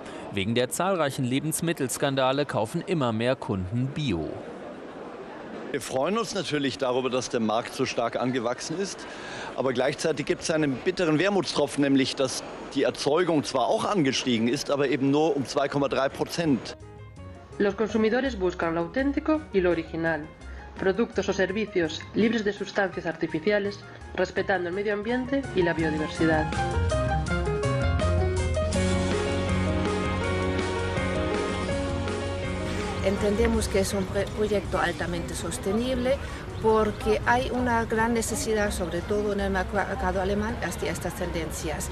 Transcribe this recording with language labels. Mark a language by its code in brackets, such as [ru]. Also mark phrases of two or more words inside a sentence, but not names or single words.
[de] Wegen der zahlreichen Lebensmittelskandale kaufen immer mehr Kunden Bio. Wir freuen uns natürlich darüber, dass der Markt so stark angewachsen ist. Aber gleichzeitig gibt es einen bitteren Wermutstropfen, nämlich dass die Erzeugung zwar auch angestiegen ist, aber eben nur um 2,3%. [es] Los consumidores buscan lo auténtico y lo original. Productos o servicios libres de sustancias artificiales, respetando el medio ambiente y la biodiversidad. Entendemos que es un proyecto altamente sostenible porque hay una gran necesidad, sobre todo en el mercado alemán, hacia estas tendencias.